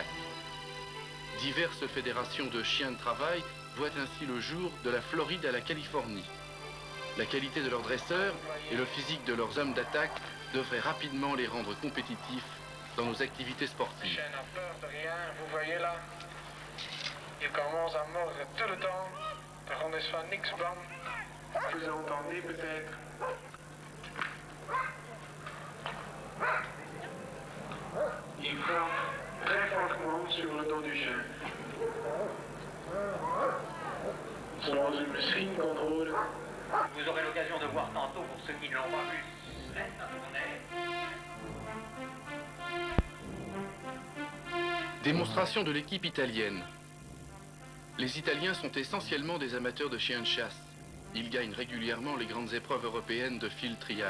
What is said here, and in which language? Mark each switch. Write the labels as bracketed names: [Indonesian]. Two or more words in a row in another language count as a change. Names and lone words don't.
[French] Diverses fédérations de chiens de travail voient ainsi le jour de la Floride à la Californie. La qualité de leurs dresseurs et le physique de leurs hommes d'attaque devraient rapidement les rendre compétitifs dans nos activités Le sportives. chien n'a peur de rien, vous voyez là. Il commence à mordre tout le temps. [Dutch] Daarom is van niks bang. [French] Vous entendez peut-être. Il frappe très fortement sur le dos du chien. [Dutch] Zoals u misschien kon horen. [French] Vous aurez l'occasion de voir tantôt pour ceux qui ne l'ont pas vu. Laisse un tourner. Démonstration de l'équipe italienne. Les Italiens sont essentiellement des amateurs de chiens de chasse. Ils gagnent régulièrement les grandes épreuves européennes de fil trial.